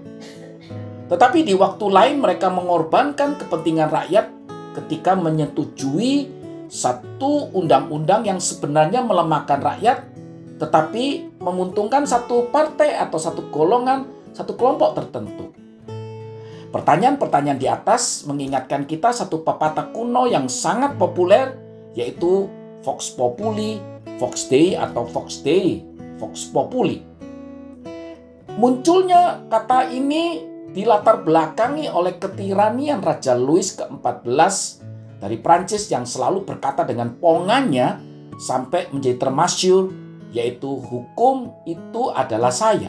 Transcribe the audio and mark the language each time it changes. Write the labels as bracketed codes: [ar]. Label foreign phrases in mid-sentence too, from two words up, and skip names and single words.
[id] Tetapi di waktu lain mereka mengorbankan kepentingan rakyat ketika menyetujui satu undang-undang yang sebenarnya melemahkan rakyat, tetapi menguntungkan satu partai atau satu golongan, satu kelompok tertentu. Pertanyaan-pertanyaan di atas mengingatkan kita satu pepatah kuno yang sangat populer, yaitu [la] Vox Populi, Vox Dei [id] atau [la] Vox Dei, Vox Populi. [id] Munculnya kata ini dilatar belakangi oleh ketiranian Raja Louis ke-14 dari Prancis yang selalu berkata dengan pongannya sampai menjadi termasyhur, yaitu hukum itu adalah saya.